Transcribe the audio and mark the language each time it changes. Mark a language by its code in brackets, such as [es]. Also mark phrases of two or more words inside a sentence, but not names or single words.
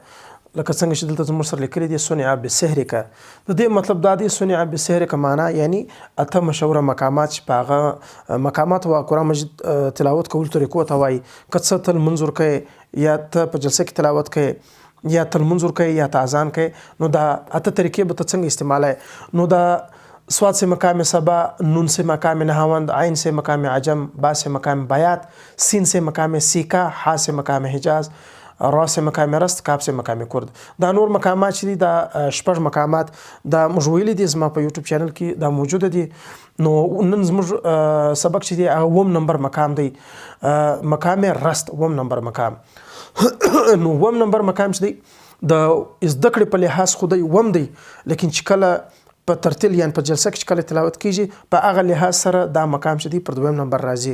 [ps] لکه څنګه چې دلته زموږ سره لیکلي دي صنع بسحرک. د دې مطلب دا دی صنع بسحرک معنا یعنی اته مشهوره مقامات چې په هغه مقامات او قرآن مجید تلاوت کولو طریقو ته وایي. که څه تل منظور کوي یا ته په جلسه کې تلاوت کوي یا تل منظور کوي یا اذان کوي، نو دا اته طریقې به ته څنګه استعمالوي. نو دا صاد سے مقام سبا، نون سے مقام نهاوند، عین سے مقام عجم، با سے مقام بیات، سین سے مقام سیکا، حا سے مقام حجاز، را سے مقام رست، کاف سے مقام کرد. دا نور مقامات چې دي دا شپږ مقامات دا موږ ویلي دي زما په یوټیوب چینل کې دا موجوده دي. نو نن زموږ سبق چې دی هغه 9 نمبر مقام دی، مقام رست 9 نمبر مقام. نو 9 نمبر مقام چې دی د زده کړې په لحاظ خو دی 9 دی، لیکن چې کله په ترتیل یعنی په جلسه کې چې کله تلاوت کیږي په هغه لحاظ سره دا مقام چې دی پر 2 نمبر راځي.